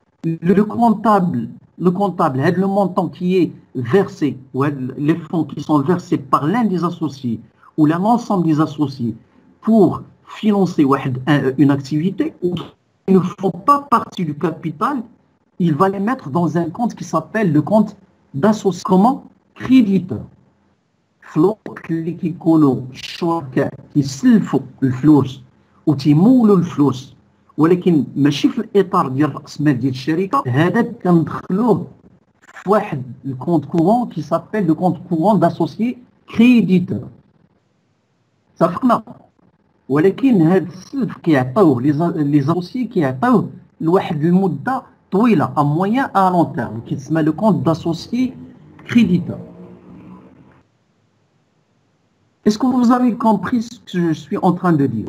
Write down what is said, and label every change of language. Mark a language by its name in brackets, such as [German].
[French] Le comptable, le montant qui est versé, ou les fonds qui sont versés par l'un des associés ou l'ensemble des associés pour financer une activité, ils ne font pas partie du capital, il va les mettre dans un compte qui s'appelle le compte d'associé. Comment? Créditeur. [Arabic] فلوق اللي كيكونوا الشركاء كيسلفوا الفلوس وتيمولوا الفلوس ولكن ماشي في الاطار ديال راس مال ديال الشركه هذاك كندخلوه في واحد الكونت كورون كي سابيل لو كونت كورون داسوسيي كريديتور صافقنا ولكن هذا السلف كيعطيوه لي زاسوسيي كيعطيوه لواحد المده طويله ا موين ا لون تيرم كيتسمى لو كونت داسوسيي كريديتور. [French] Est-ce que vous avez compris ce que je suis en train de dire?